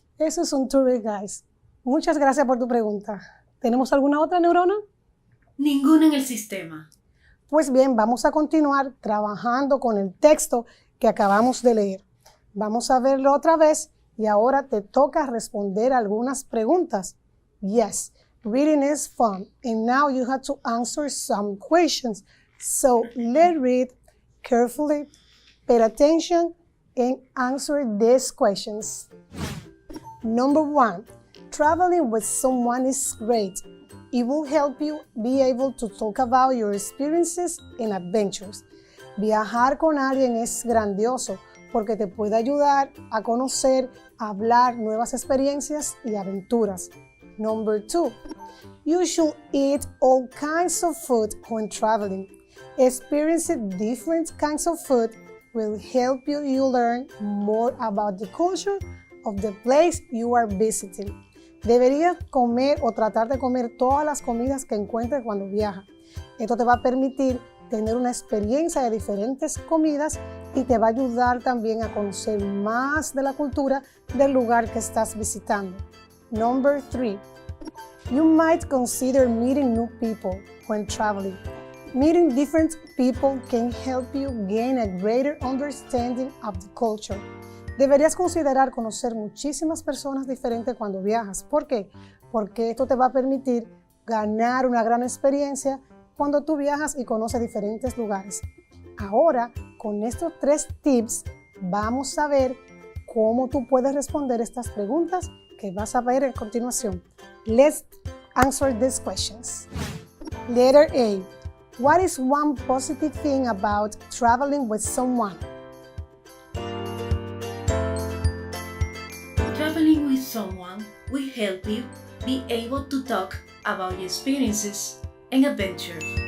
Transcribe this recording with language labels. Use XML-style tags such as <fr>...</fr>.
<es>Eso es un</es> <en>tourist guide.</en> <es>Muchas gracias por tu pregunta. ¿Tenemos alguna otra neurona? Ninguna en el sistema. Pues bien, vamos a continuar trabajando con el texto que acabamos de leer. Vamos a verlo otra vez y ahora te toca responder algunas preguntas.</es> <en>Yes, reading is fun and now you have to answer some questions. So let's read carefully, pay attention and answer these questions. Number 1, traveling with someone is great. It will help you be able to talk about your experiences and adventures.</en> <es>Viajar con alguien es grandioso porque te puede ayudar a conocer, a hablar nuevas experiencias y aventuras.</es> <en>Number 2, you should eat all kinds of food when traveling. Experiencing different kinds of food will help you learn more about the culture of the place you are visiting.</en> <es>Deberías comer o tratar de comer todas las comidas que encuentres cuando viajas. Esto te va a permitir tener una experiencia de diferentes comidas y te va a ayudar también a conocer más de la cultura del lugar que estás visitando. Number 3, you might consider meeting new people when traveling. Meeting different people can help you gain a greater understanding of the culture. Deberías considerar conocer muchísimas personas diferentes cuando viajas. ¿Por qué? Porque esto te va a permitir ganar una gran experiencia cuando tú viajas y conoces diferentes lugares. Ahora, con estos 3 tips, vamos a ver cómo tú puedes responder estas preguntas que vas a ver a continuación.</es> <en>Let's answer these questions. Letter A. What is one positive thing about traveling with someone? Traveling with someone will help you be able to talk about your experiences and adventures.</en>